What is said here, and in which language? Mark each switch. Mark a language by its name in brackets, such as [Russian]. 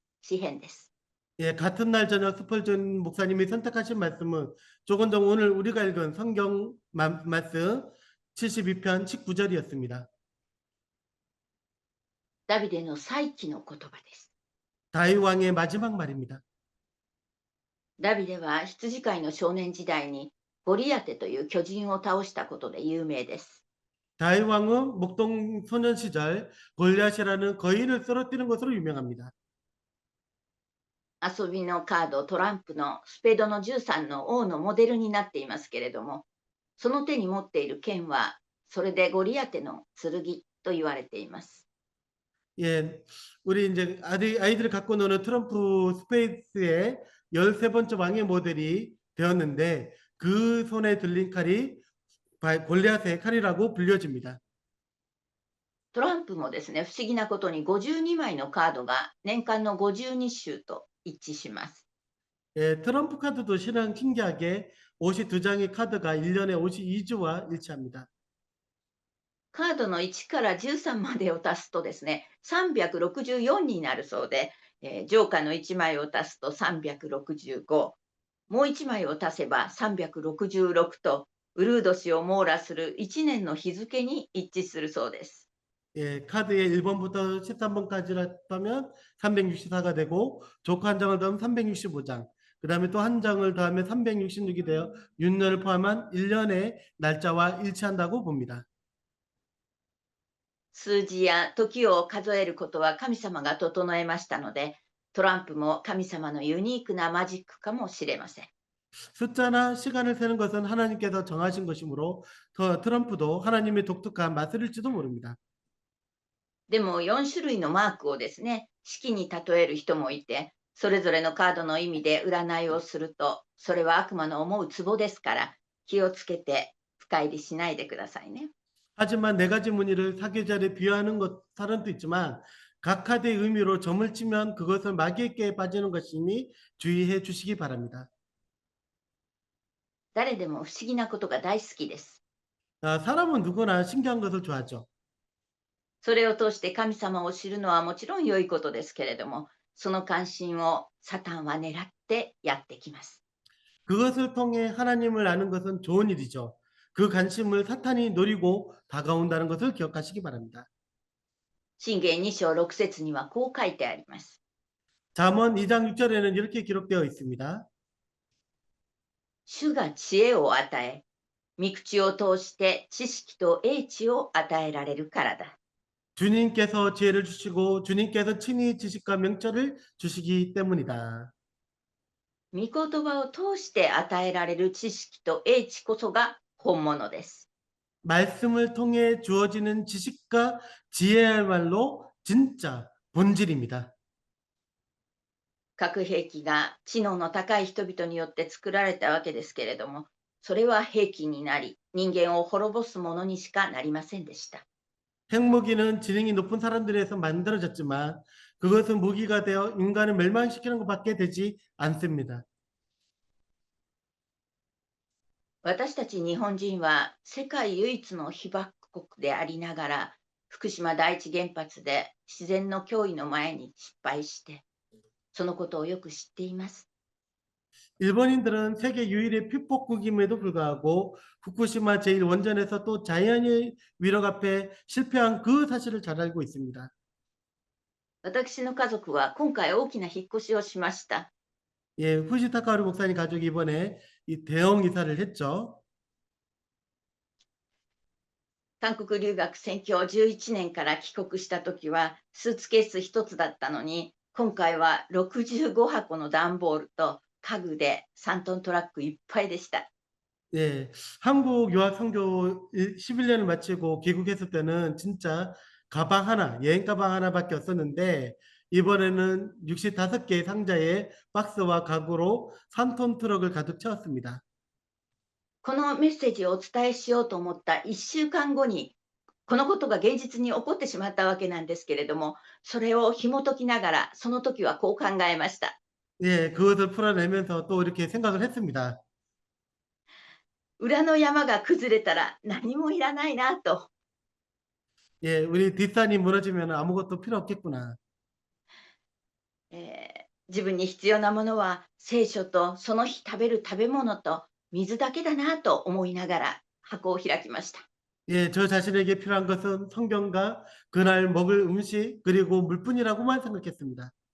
[Japanese] 詩編です。 [Korean] 예, 같은 날 저녁 스펄전 목사님이 선택하신 말씀은 조금 전 오늘 우리가 읽은 성경 말씀 72편 19절이었습니다. [Japanese] ダビデの再起の言葉です。 [Korean] 다윗 왕의 마지막 말입니다. [Japanese] ダビデは羊飼いの少年時代にゴリアテという巨人を倒したことで有名です。 [Korean] 다윗 왕은 목동 소년 시절 골리앗이라는 거인을 쓰러뜨리는 것으로 유명합니다. [Japanese] 遊びのカード、トランプのスペードの13の王のモデルになっていますけれども、その手に持っている剣は、それでゴリアテの剣と言われています。 [Korean] 예, 우리 이제 아이들이 갖고 노는 트럼프 스페이스의 13번째 왕의 모델이 되었는데 그 손에 들린 칼이 골리앗의 칼이라고 불려집니다. [Japanese] トランプもですね、不思議なことに52枚のカードが年間の52週と一致します。 [Korean] 예, 트럼프 카드도 실은 신기하게 52장의 카드가 1년에 52주와 일치합니다. [Japanese] カードの1から13までを足すとですね、364になるそうで、ジョーカーの1枚を足すと365、もう1枚を足せば366と、ウルード氏を網羅する1年の日付に一致するそうです。 [Korean] 예, 카드의 1번부터 13번까지를 더하면 364가 되고 조커 한 장을 더하면 365장, 그 다음에 또 한 장을 더하면 366이 되어 윤년을 포함한 1년의 날짜와 일치한다고 봅니다. [Japanese] 数字や時を数えることは神様が整えましたので、トランプも神様のユニークなマジックかもしれません。 [Korean] 숫자나 시간을 세는 것은 하나님께서 정하신 것이므로 더 트럼프도 하나님의 독특한 마술일지도 모릅니다. [Japanese] でも4種類のマークをですね、式に例える人もいて、それぞれのカードの意味で占いをすると、それは悪魔の思うツボですから、気をつけて深入りしないでくださいね。 [Korean] 하지만 네 가지 무늬를 사계절에 비유하는 것 사람도 있지만 각 카드의 의미로 점을 치면 그것은 마귀에게 빠지는 것이니 주의해 주시기 바랍니다. [Japanese] 誰でも不思議なことが大好きです。 [Korean] 사람은 누구나 신기한 것을 좋아하죠. [Japanese] それを通して神様を知るのはもちろん良いことですけれども、その関心をサタンは狙ってやってきます。 [Korean] 그것을 통해 하나님을 아는 것은 좋은 일이죠. 그 관심을 사탄이 노리고 다가온다는 것을 기억하시기 바랍니다. [Japanese] 箴言2章6節にはこう書いてあります。 [Korean] 잠언 2장 6절에는 이렇게 기록되어 있습니다. [Japanese] 主が知恵を与え、御口を通して知識と英知を与えられるからだ。 [Korean] 주님께서 지혜를 주시고 주님께서 친히 지식과 명철을 주시기 때문이다. [Japanese] 御言葉を通して与えられる知識と英知こそが本物です。 [Korean] 말씀을 통해 주어지는 지식과 지혜야말로 진짜 본질입니다. [Japanese] 核兵器が知能の高い人々によって作られたわけですけれども、それは兵器になり、人間を滅ぼすものにしかなりませんでした。 [Korean] 핵무기는 지능이 높은 사람들에서 만들어졌지만 그것은 무기가 되어 인간을 멸망시키는 것밖에 되지 않습니다. [Japanese] 私たち日本人は世界唯一の被爆国でありながら、福島第一原発で自然の脅威の前に失敗して、そのことをよく知っています。 [Korean] 일본인들은 세계 유일의 피폭국임에도 불구하고 후쿠시마 제1원전에서 또 자연의 위력 앞에 실패한 그 사실을 잘 알고 있습니다. [Japanese] 私の家族は今回大きな引っ越しをしました。 [Korean] 예, 후시타카루 목사님 가족이 이번에 이 대형 이사를 했죠. [Japanese] 韓国留学宣教11年から帰国した時はスーツケース1つだったのに、今回は65箱の段ボールと家具で3トントラックいっぱいでした。 [Korean] 예, 한국 유학 선교 11년을 마치고 귀국했을 때는 진짜 가방 하나, 여행 가방 하나밖에 없었는데 이번에는 65개의 상자에 박스와 가구로 3톤 트럭을 가득 채웠습니다. [Japanese] このメッセージをお伝えしようと思った1週間後に、このことが現実に起こってしまったわけなんですけれども、それを紐解きながら、その時はこう考えました。 [Korean] 예, 그것을 풀어내면서 또 이렇게 생각을 했습니다. [Japanese] 裏の山が崩れたら何もいらないなと。 [Korean] 예, 우리 뒷산이 무너지면 아무것도 필요 없겠구나. [Japanese] 自分に必要なものは聖書とその日食べる食べ物と水だけだなと思いながら箱を開きました。 [Korean] 예, 저 자신에게 필요한 것은 성경과 그날 먹을 음식 그리고 물뿐이라고만 생각했습니다.